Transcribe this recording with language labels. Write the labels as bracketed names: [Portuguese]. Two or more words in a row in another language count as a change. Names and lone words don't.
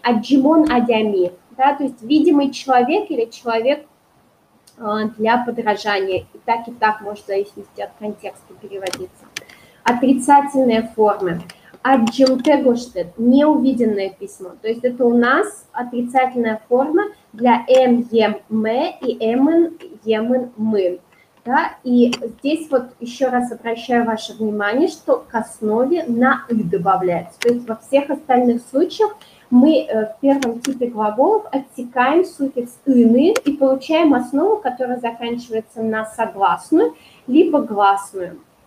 [Udmurt] Аджимон адями, [Russian] да, то есть видимый человек или человек для подражания. И так может в зависимости от контекста переводиться. Отрицательные формы. [Udmurt] Аджимте гоштет [Russian] – неувиденное письмо. То есть это у нас отрицательная форма для эм, ем, мэ и эмэн, емэн, мын. Да? И здесь вот еще раз обращаю ваше внимание, что к основе на «ы» добавляется. То есть во всех остальных случаях мы в первом типе глаголов отсекаем суффикс «ыны» и получаем основу, которая заканчивается на согласную, либо гласную.